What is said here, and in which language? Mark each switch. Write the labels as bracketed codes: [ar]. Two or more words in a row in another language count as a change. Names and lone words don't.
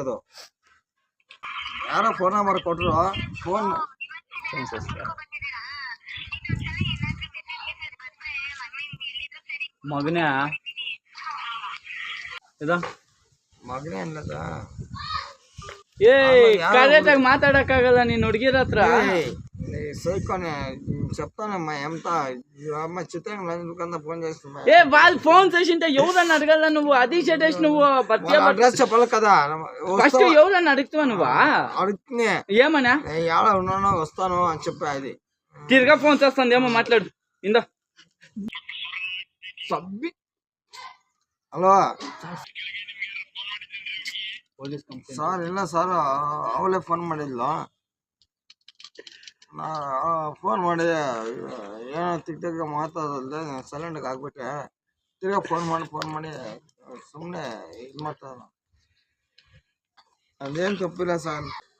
[kn] ಅದು ಯಾರೋ ಫೋನ್ ನಂಬರ್ ಕೊಟ್ಟರು, ಫೋನ್ ಮಗನೇ ಮಗನೇ ಅನ್ನದ. ಕರೆಕ್ಟಾಗಿ ಮಾತಾಡಕ್ಕಾಗಲ್ಲ ನೀನ್ ಹುಡುಗಿರ ಹತ್ರ. [te] సైకోనే చెప్తానమ్మా ఎంత అమ్మ చిత్రంగా ఫోన్ చేస్తున్నా. వాళ్ళు ఫోన్ చేసింటే ఎవరన్నా అడగల నువ్వు, అది చెడేసి నువ్వు అడ్రస్ చెప్పాలి కదా. ఫస్ట్ ఎవరన్నా అడుగుతావా నువ్వు? అడుగుతున్నా ఏమన్నా ఏడ ఉన్నానో వస్తాను అని చెప్పా. అది తిరిగా ఫోన్ చేస్తుంది ఏమో, మాట్లాడు. ఇందా హలో సార్, [kn] ಇಲ್ಲ ಸರ್ ಅವಳೇ ಫೋನ್ ಮಾಡಿದ್ಲು. ಫೋನ್ ಮಾಡಿ ಏನೋ ತಿಕ್ಕ ಮಾತಾಡಲ್ದೆ ಸೈಲೆಂಟ್ಗೆ ಆಗ್ಬಿಟ್ಟೆ. ತಿರ್ಗಾ ಫೋನ್ ಮಾಡಿ ಸುಮ್ಮನೆ ಇದು ಮಾಡ್ತಾರ. ಅದೇನು ತಪ್ಪಿಲ್ಲ ಸರ್.